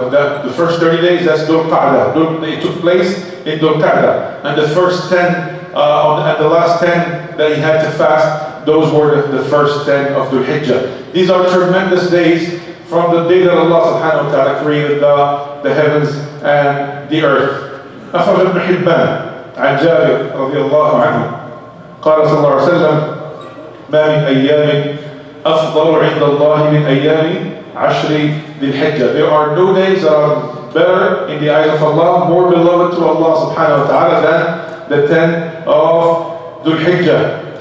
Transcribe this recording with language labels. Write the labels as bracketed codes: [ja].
[en] The first 30 days, that's Dhul Qa'dah. It took place in Dhul Qa'dah. And the first 10, and the last 10 that he had to fast, those were the first 10 of Dhul Hijjah. These are tremendous days from the day that Allah subhanahu wa ta'ala created the heavens and the earth. [ar] أخرج ابن حبان عن جابر رضي الله عنه قال صلى الله عليه وسلم ما من أيام أفضل عند الله من أيام عشر ذي الحجة. [en] There are no days that are better in the eyes of Allah, more beloved to Allah subhanahu wa ta'ala than the 10 of Dhul Hijjah.